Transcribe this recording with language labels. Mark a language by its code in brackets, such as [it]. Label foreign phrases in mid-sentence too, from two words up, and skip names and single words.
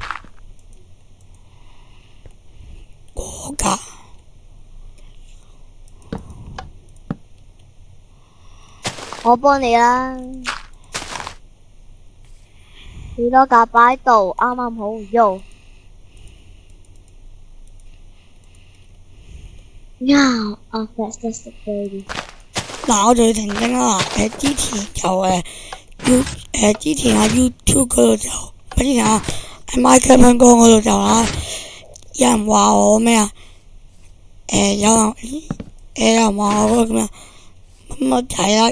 [yue] 果架。我幫你啦。幾多架擺喺度，啱啱好用。 [en] Now a fastest baby。 [yue] 嗱，我就要澄清啦。之前就之前喺 YouTube 嗰度就，之前喺 Minecraft 香港嗰度就啦，有人話我咩啊？有人話我咁樣，咁我睇啦。